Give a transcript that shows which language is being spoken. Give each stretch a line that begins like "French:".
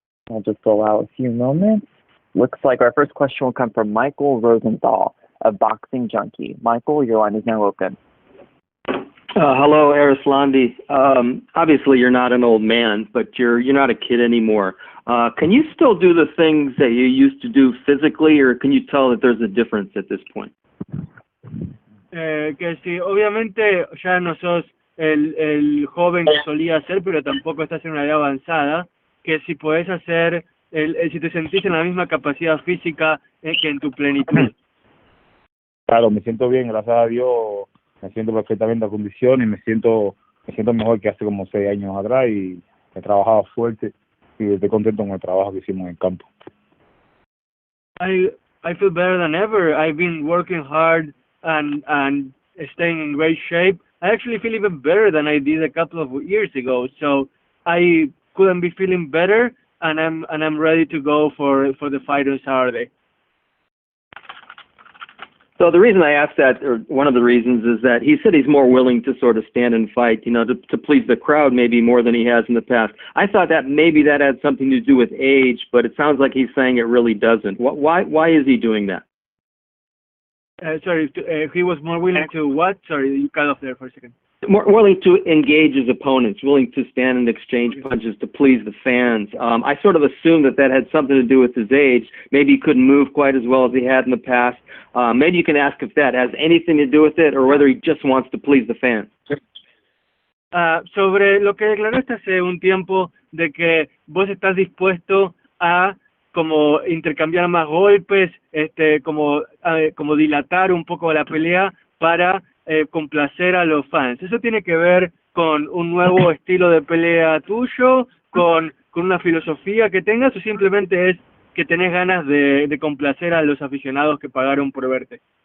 English: I'll just allow a few moments. Looks like our first question will come from Michael Rosenthal of Boxing Junkie. Michael, your line is now open. Hello, Erislandy. Obviously, you're not an old man, but you're not a kid anymore. Can you still do the things that you used to do physically, or can you tell that there's a difference at this point?
Spanish: Que sí, obviamente ya no sos el joven que solía ser, pero tampoco estás en una edad avanzada, que si podés hacer, si te sentís en la misma capacidad física que en tu plenitud. Claro, me siento bien, gracias a Dios, me siento perfectamente a condición y me siento mejor que hace como 6 años atrás y he trabajado fuerte y estoy contento con el trabajo que hicimos en el campo.
English: I feel better than ever. I've been working hard and staying in great shape. I actually feel even better than I did a couple of years ago. So I couldn't be feeling better, and I'm ready to go for the fight on Saturday. So the reason I asked that, or one of the reasons, is that he said he's more willing to sort of stand and fight, to please the crowd maybe more than he has in the past. I thought that maybe that had something to do with age, but it sounds like he's saying it really doesn't. Why is he doing that? Sorry, he was more willing to what? Sorry, you cut off there for a second. More willing to engage his opponents, willing to stand and exchange punches to please the fans. I sort of assumed that had something to do with his age. Maybe he couldn't move quite as well as he had in the past. Maybe you can ask if that has anything to do with it or whether he just wants to please the fans.
Spanish: Sobre lo que declaraste hace un tiempo de que vos estás dispuesto a como intercambiar más golpes, como dilatar un poco la pelea para complacer a los fans. ¿Eso tiene que ver con un nuevo estilo de pelea tuyo, con una filosofía que tengas, o simplemente es que tenés ganas de complacer a los aficionados que pagaron por verte?